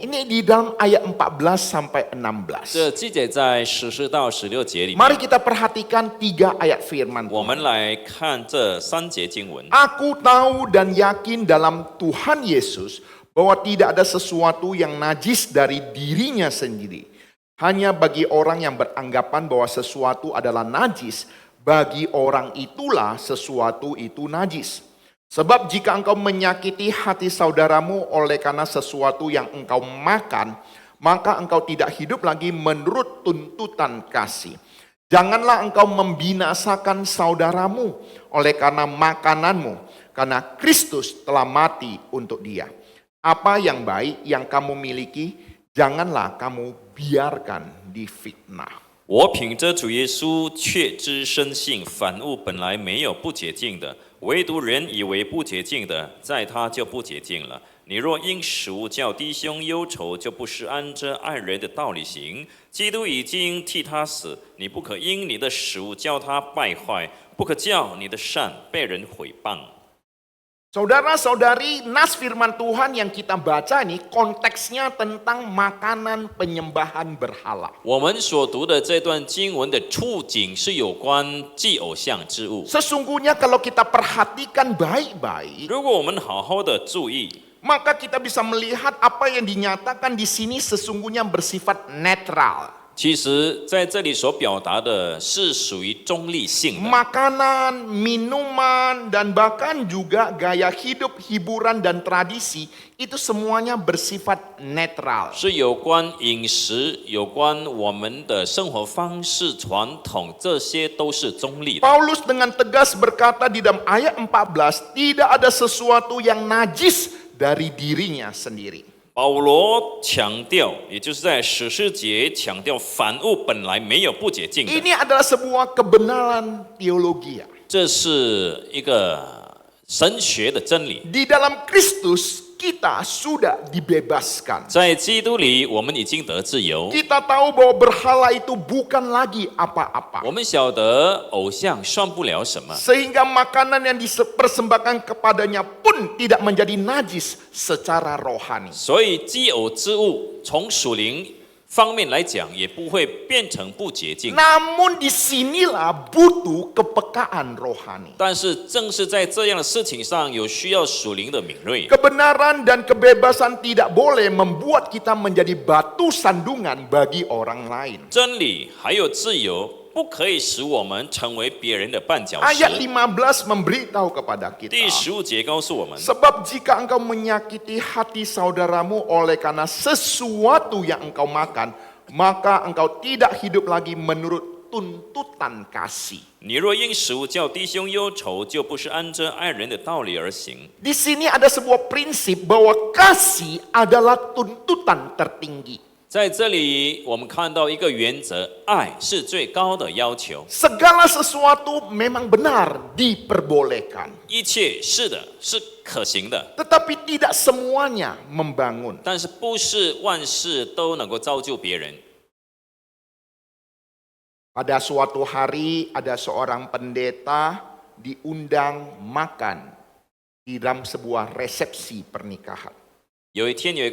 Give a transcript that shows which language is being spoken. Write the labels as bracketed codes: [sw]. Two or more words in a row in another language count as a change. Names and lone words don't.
[id] Ini di dalam ayat 14 sampai 16. [zh] 这记载在14到16节里面。 [id] Mari kita perhatikan 3 ayat firman [zh] 我 [id] Tuhan. [zh] 们来看这3节经文。 [id] Aku tahu dan yakin dalam Tuhan Yesus bahwa tidak ada sesuatu yang najis dari dirinya sendiri. Hanya bagi orang yang beranggapan bahwa sesuatu adalah najis, bagi orang itulah sesuatu itu najis. Sebab jika engkau menyakiti hati saudaramu oleh karena sesuatu yang engkau makan, maka engkau tidak hidup lagi menurut tuntutan kasih. Janganlah engkau membinasakan saudaramu oleh karena makananmu, karena Kristus telah mati untuk dia. Apa yang baik yang kamu miliki, janganlah kamu biarkan difitnah. [zh] 我凭着主耶稣确知深信，凡物本来没有不洁净的，唯独人以为不洁净的，在他就不洁净了。你若因食物叫弟兄忧愁，就不是按着爱人的道理行。基督已经替他死，你不可因你的食物叫他败坏，不可叫你的善被人毁谤。 [id] Saudara-saudari, nas firman Tuhan yang kita baca ini konteksnya tentang makanan penyembahan berhala. [zh] 我们所读的这段经文的处境是有关祭偶像之物。 [id] Sesungguhnya kalau kita perhatikan baik-baik, [zh] 如果我们好好的注意， [id] maka kita bisa melihat apa yang dinyatakan di sini sesungguhnya bersifat netral. [zh] 其实在这里所表达的是属于中立性的。 [id] Makanan, minuman, dan bahkan juga gaya hidup, hiburan, dan tradisi itu semuanya bersifat netral. [zh] 是有关饮食，有关我们的生活方式、传统，这些都是中立的。 [id] Paulus dengan tegas berkata di dalam ayat 14, tidak ada sesuatu yang najis dari dirinya sendiri. [zh] 保罗强调，也就是在14节强调，凡物本来没有不洁净的， [id] Ini adalah sebuah kebenaran teologi. [zh] 这是一个神学的真理。 [id] Di dalam Kristus kita sudah dibebaskan. [zh] 在基督里，我们已经得自由。 [id] Kita tahu bahwa berhala itu bukan lagi apa-apa. [zh] 我们晓得偶像算不了什么， [id] Sehingga makanan yang dipersembahkan kepadanya pun tidak menjadi najis secara rohani. [zh] 所以祭偶之物从属灵方面来讲，也不会变成不洁净。 [id] Namun disinilah butuh kepekaan rohani. [zh] 但是正是在这样的事情上，有需要属灵的敏锐。 [id] Kebenaran dan kebebasan tidak boleh membuat kita menjadi batu sandungan bagi orang lain. [zh] 真理还有自由，不可以使我们成为别人的绊脚石。 [id] Ayat 15 memberitahu kepada [zh] 第 [id] kita. [zh] 15 节告诉我们， [id] Sebab jika engkau menyakiti hati saudaramu oleh karena sesuatu yang engkau makan, maka engkau tidak hidup lagi menurut tuntutan kasih. [zh] 你若因食物叫弟兄忧愁，就不是按着爱人的道理而行。 [id] Di sini ada sebuah prinsip bahwa kasih adalah tuntutan tertinggi. [zh] 在这里，我们看到一个原则：爱是最高的要求。 [id] Segala sesuatu memang benar diperbolehkan, [zh] 一切是的，是可行的， [id] tetapi tidak semuanya membangun. [zh] 但是不是万事都能够造就别人。 [id] Pada suatu hari ada seorang pendeta diundang makan di dalam sebuah resepsi pernikahan.